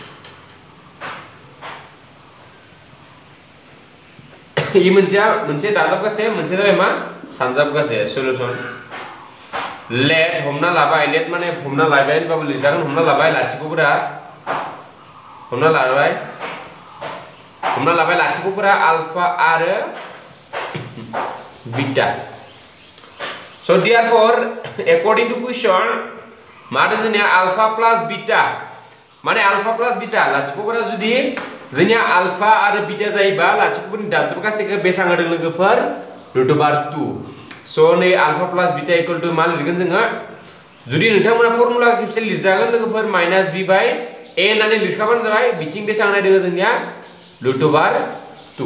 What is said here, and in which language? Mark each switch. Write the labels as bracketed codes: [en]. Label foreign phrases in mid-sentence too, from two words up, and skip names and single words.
[brx] ये मोनसे दाजाबगासै मोनसे जाबाय मा सानजाबगासै। [en] solution let [brx] हमना लाबाय लेट माने हमना लाबाय होनबाबो लिरजागोन हमना लाबाय लाथिख'फोरा हमना लाबाय लाथिख'फोरा आलफा आरो बीटा। [en] So therefore according to question [brx] मा दं जोंनिया [en] alpha plus beta [brx] माने [en] alpha plus beta [brx] लाथिख'फोरा जुदि जोंनिया आलफा आरो बीटा जायोबा लाथिख'फोरनि दाजाबगासैखौ बेसां होदों लोगोफोर √2। स' नै [en] alpha plus beta equal to [brx] मा लिरगोन जोङो जुदि नोंथांमोना फर्मुला खेबसे लिरजागोन लोगोफोर -b/a होननानै लिरखाबानो जाबाय बिथिं बेसां होनाय दङ जोंनिया √2।